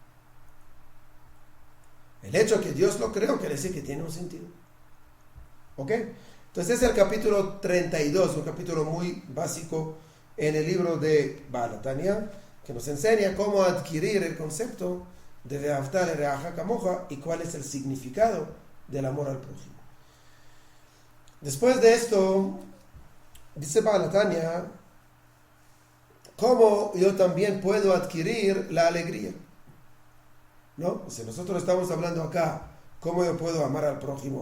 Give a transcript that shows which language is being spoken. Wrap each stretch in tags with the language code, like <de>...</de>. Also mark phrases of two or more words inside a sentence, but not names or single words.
<es>El hecho que Dios lo creó quiere decir que tiene un sentido. ¿Ok? Entonces es el capítulo 32, un capítulo muy básico en el libro de Baal HaTanya, que nos enseña cómo adquirir el concepto de</es> <he>Ve'ahavta le'reaja kamoja</he> <es>y cuál es el significado del amor al prójimo. Después de esto, dice Baal HaTanya, ¿cómo yo también puedo adquirir la alegría? ¿No? Si nosotros estamos hablando acá, ¿cómo yo puedo amar al prójimo?</es>